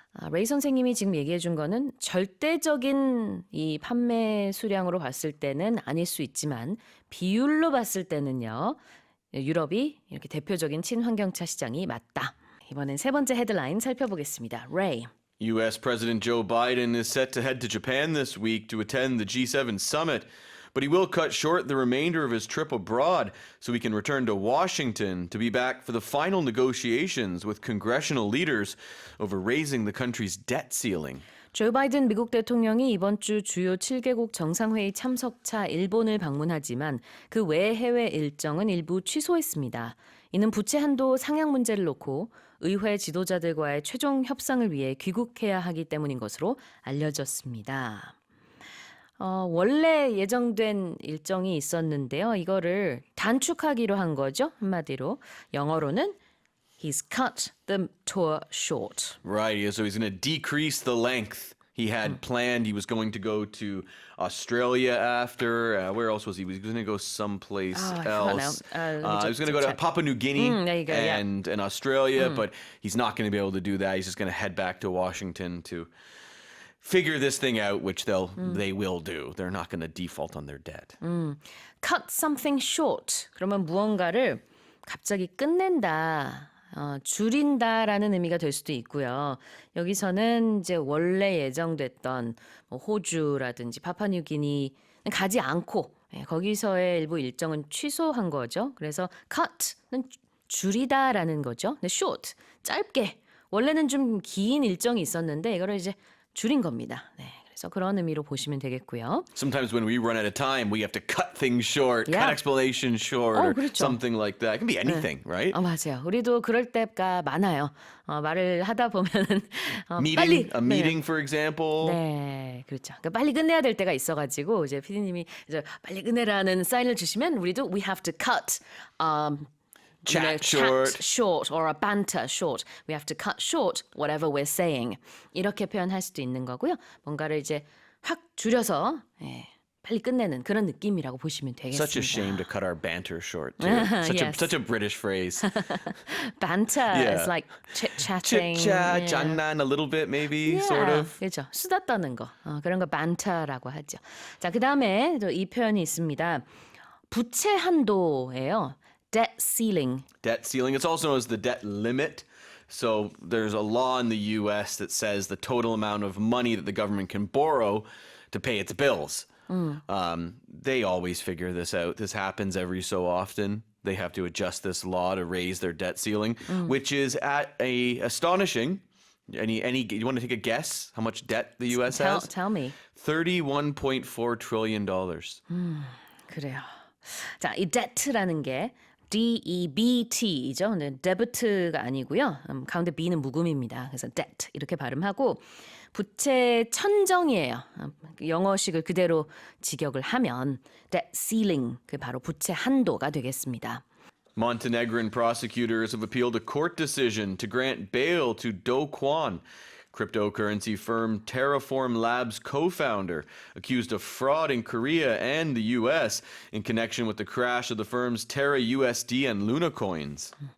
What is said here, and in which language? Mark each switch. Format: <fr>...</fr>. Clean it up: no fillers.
<ko>레이 선생님이 지금 얘기해 준 거는 절대적인 이 판매 수량으로 봤을 때는 아닐 수 있지만 비율로 봤을 때는요. 유럽이 이렇게 대표적인 친환경차 시장이 맞다. 이번엔 세 번째 헤드라인 살펴보겠습니다. 레이.</ko> <en>U.S. President Joe Biden is set to head to Japan this week to attend the G7 summit, but he will cut short the remainder of his trip abroad so he can return to Washington to be back for the final negotiations with congressional leaders over raising the country's debt ceiling.</en> <ko>조 바이든 미국 대통령이 이번 주 주요 7개국 정상회의 참석차 일본을 방문하지만 그 외 해외 일정은 일부 취소했습니다. 이는 부채 한도 상향 문제를 놓고 의회 지도자들과의 최종 협상을 위해 귀국해야 하기 때문인 것으로 알려졌습니다. 원래 예정된 일정이 있었는데요. 이거를 단축하기로 한 거죠. 한마디로. 영어로는</ko> <en>He's cut the tour short. Right. So he's going to decrease the length. He had planned he was going to go to Australia after. Where else was he? He was going to go someplace else. He was going to go to Papua New Guinea there you go, yeah. and Australia, but he's not going to be able to do that. He's just going to head back to Washington to figure this thing out, which they will do. They're not going to default on their debt. Cut something short.</en> <ko>그러면 무언가를 갑자기 끝낸다. 줄인다라는 의미가 될 수도 있고요. 여기서는 이제 원래 예정됐던 뭐 호주라든지 파푸아뉴기니는 가지 않고 거기서의 일부 일정은 취소한 거죠. 그래서 cut는 줄이다라는 거죠. 근데 short, 짧게. 원래는 좀 긴 일정이 있었는데 이거를 이제 줄인 겁니다. 네. 그래서 그런 의미로 보시면 되겠고요.</ko> <en>Sometimes when we run out of time, we have to cut things short, Yeah. cut explanations short, or</en> <ko>그렇죠.</ko> <en>something like that. It can be anything, right?</en> <ko>맞아요. 우리도 그럴 때가 많아요. 말을 하다 보면은</ko> <en>Meeting,</en> <ko>빨리</ko> <en>a meeting, for example.</en> <ko>네, 그렇죠. 그러니까 빨리 끝내야 될 때가 있어가지고 이제 PD님이 이제 빨리 끝내라는 사인을 주시면 우리도</ko> <en>we have to cut. Chat short or a banter short. We have to cut short whatever we're saying. 이렇게 표현할 수도 있는 거고요. 뭔가를 이제 확 줄여서 빨리 끝내는 그런 느낌이라고 보시면 되겠습니다. Such a shame to cut our banter short, too. Such a British phrase. banter is like chit-chatting. Chit-chat,</en> <ko>장난</ko> <en>a little bit maybe, sort of.</en> <ko>그렇죠. 수다 떠는 거. 그런 거 banter라고 하죠. 자, 그다음에 또 이 표현이 있습니다. 부채 한도예요.</ko> <en>Debt ceiling. Debt ceiling. It's also known as the debt limit. So there's a law in the U.S. that says the total amount of money that the government can borrow to pay its bills. They always figure this out. This happens every so often. They have to adjust this law to raise their debt ceiling, which is at a astonishing. You want to take a guess how much debt the U.S. has? Tell me. $31.4 trillion.</en> <ko>그래요. 자, 이 debt라는 게 D-E-B-T이죠. 근데 debt가 아니고요. 가운데 B는 묵음입니다. 그래서 debt 이렇게 발음하고 부채 천정이에요. 영어식을 그대로 직역을 하면 debt ceiling, 그 바로 부채 한도가 되겠습니다.</ko> <en>Montenegrin prosecutors have appealed a court decision to grant bail to Do Kwon, cryptocurrency firm Terraform Labs co-founder, accused of fraud in Korea and the U.S. in connection with the crash of the firm's Terra USD and Luna coins.</en>